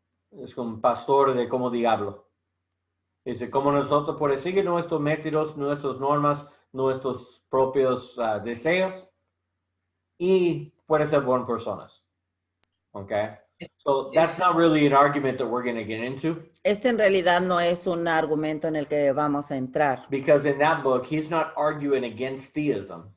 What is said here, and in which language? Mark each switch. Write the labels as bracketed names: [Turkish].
[Spanish] Es como pastor de como diablo. Dice, como nosotros por seguir nuestros métodos, nuestras normas, nuestros propios deseos, y puede ser buenas personas. [English] Okay? So that's not really an argument that we're going to get into. [Spanish] Este en realidad no es un argumento en el que vamos a entrar, [English] Because in that book, he's not arguing against theism.